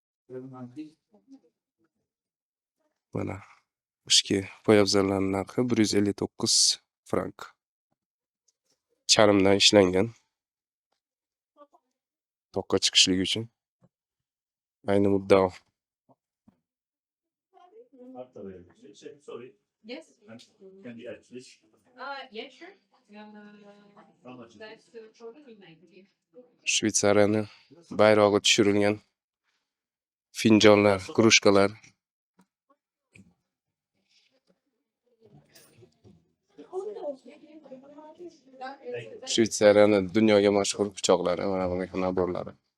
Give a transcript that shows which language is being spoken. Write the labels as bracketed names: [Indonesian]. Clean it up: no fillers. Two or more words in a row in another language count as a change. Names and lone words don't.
[Uzbek] Mana qishki poyabzallarning narxi 159 frank. Charmdan ishlangan. Toqqa chiqishlik uchun. Ayni muddao. [English] Sorry. Yes. Can you add fish? Yeah, sure. That's probably 90. [Uzbek] Shvetsariyani bayrog'i tushirilgan finjonlar, krujkalar. Shvetsariyani dunyoga mashhur pichoqlari, mana bunga naborlari.